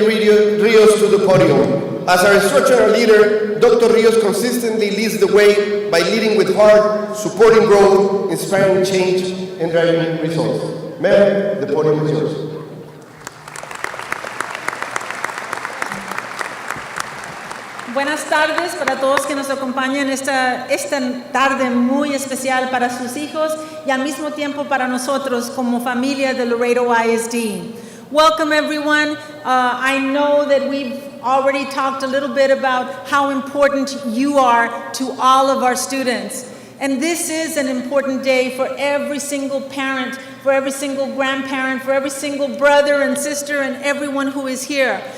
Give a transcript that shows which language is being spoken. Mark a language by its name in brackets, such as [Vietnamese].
[English] Rios, to the podium. As our instructional leader, Dr. Rios consistently leads the way by leading with heart, supporting growth, inspiring change, and driving results. Ma'am, the podium is yours. [Spanish] Buenas tardes para todos que nos acompañan esta tarde muy especial para sus hijos y al mismo tiempo para nosotros como familia de Laredo ISD. [English] Welcome everyone. I know that we've already talked a little bit about how important you are to all of our students. And this is an important day for every single parent, for every single grandparent, for every single brother and sister and everyone who is here.